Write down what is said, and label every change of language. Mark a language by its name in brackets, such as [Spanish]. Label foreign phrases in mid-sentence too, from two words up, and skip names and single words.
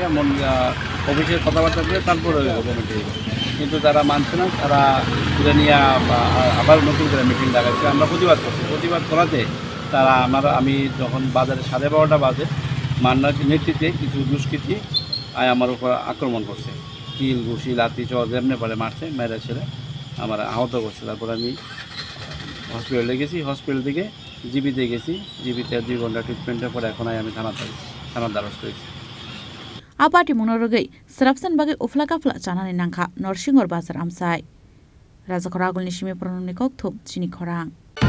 [Bangla] মন অফিসের কথাবার্তা কই তারপরে কমিটি হইব কিন্তু তারা মানছে না তারা এটা নিয়ে আবার নতুন করে মিটিং ডাকাচ্ছে আমরা প্রতিবাদ করছি প্রতিবাদ করাতে তারা আমি যখন বাজারে 12:30 বাজে মান্নার নেতৃত্বে কিছু দুষ্কৃতী আমার উপর আক্রমণ করছে কিল ঘুষি লাঠি চর যেমনি পারে মারছে মেয়েরা ছেলে আমার আহত করছে তারপর আমি হসপিটালে গেছি হসপিটাল থেকে জিবিতে গেছি জিবিতে 2 ঘন্টা ট্রিটমেন্টের পর এখন আমি থানার দ্বারস্থ হয়েছি [Kok Borok] Apati Munorogei Serapsan Bagai Uflakafla Chanani Nangka Norsingor Bazar Amsai Razakoragul Nishimi Pronomnikok Chini Korang